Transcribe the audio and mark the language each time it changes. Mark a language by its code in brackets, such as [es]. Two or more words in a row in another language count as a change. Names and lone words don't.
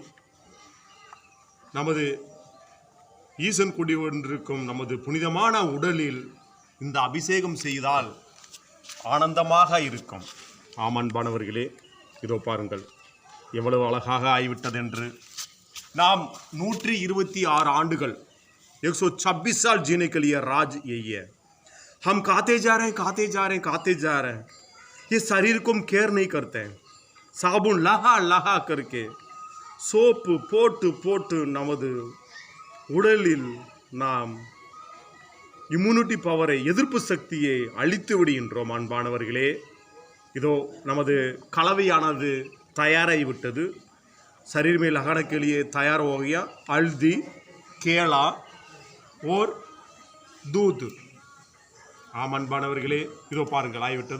[ta] நமது ஈசன் குடிகொண்டிருக்கும் நமது புனிதமான உடலில் இந்த அபிஷேகம் செய்தால் ஆனந்தமாக இருக்கும். ஆமன்பானவர்களே, இதோ பாருங்கள் எவ்வளவு அழகாக ஆகிவிட்டதென்று. நாம் 126 ஆண்டுகள் [hi] 126 साल जीने के लिए राज यही है. हम खाते जा रहे हैं. ये शरीर को हम केयर नहीं करते हैं. साबुन लहा करके [ta] சோப்பு போட்டு நமது உடலில் நாம் [en] immunity power, [ta] எதிர்ப்பு சக்தியை அழித்து விடுகின்றோம். அன்பானவர்களே, இதோ நமது கலவையானது தயாராகிவிட்டது. [hi] शरीर में लगाने के लिए तैयार हो गया. हल्दी, केला और दूध. [ta] ஆம் அன்பானவர்களே, இதோ பாருங்கள் ஆகிவிட்டது.